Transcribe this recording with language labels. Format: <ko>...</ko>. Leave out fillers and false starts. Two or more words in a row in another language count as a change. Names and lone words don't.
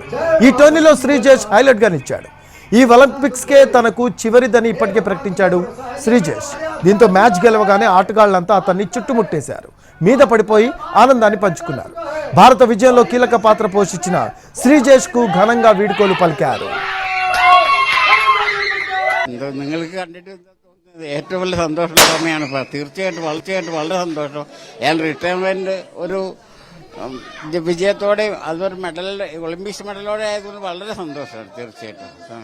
<te>ఈ టోర్నీలో శ్రీజేష్ హైలైట్గా నిలిచాడు. ఈ ఒలింపిక్స్కే తనకు చివరిదని ఇప్పటికే ప్రకటించాడు శ్రీజేష్. దీంతో మ్యాచ్ గెలవగానే ఆటగాళ్లంతా అతన్ని చుట్టుముట్టేశారు. మీద పడిపోయి ఆనందాన్ని పంచుకున్నారు. భారత విజయంలో కీలక പാത്ര పోషించిన శ్రీజేష్కు ఘనంగా వీడ్కోలు పలికారు.</te> <ml>നിങ്ങൾക്ക് കണ്ടിട്ട് ഏറ്റവും വലിയ സന്തോഷമുള്ള സമയമാണ്. തീർച്ചയായിട്ടും വളരെ സന്തോഷം. ഞാൻ റിട്ടയർമെന്റ് ഒരു വിജയത്തോടെ അതൊരു മെഡൽ ഒളിമ്പിക്സ് മെഡലോടെ ആയതുകൊണ്ട് വളരെ സന്തോഷമാണ്. തീർച്ചയായിട്ടും</ml>